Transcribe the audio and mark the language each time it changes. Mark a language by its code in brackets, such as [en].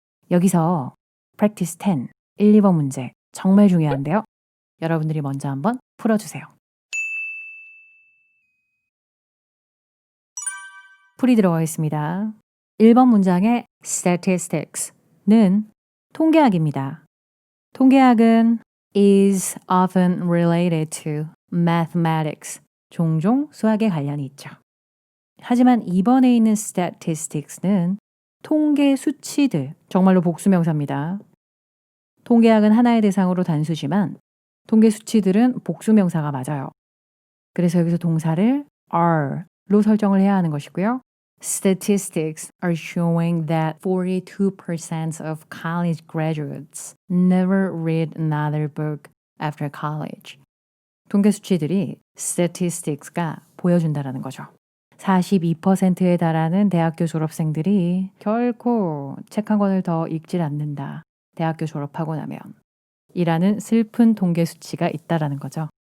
[ko] 여기서 practice 10, 1, 2번 문제 정말 중요한데요. 여러분들이 먼저 한번 풀어주세요. 풀이 들어가겠습니다. 1번 문장의 statistics는 통계학입니다. 통계학은 [en] is often related to mathematics. [ko] 종종 수학에 관련이 있죠. 하지만 2번에 있는 statistics는 통계 수치들, 정말로 복수명사입니다. 통계학은 하나의 대상으로 단수지만 통계 수치들은 복수명사가 맞아요. 그래서 여기서 동사를 are로 설정을 해야 하는 것이고요. [en] Statistics are showing that 42% of college graduates never read another book after college. [ko] 통계 수치들이 statistics가 보여준다라는 거죠. 42%에 달하는 대학교 졸업생들이 결코 책 한 권을 더 읽질 않는다. 대학교 졸업하고 나면. 이라는 슬픈 통계 수치가 있다라는 거죠.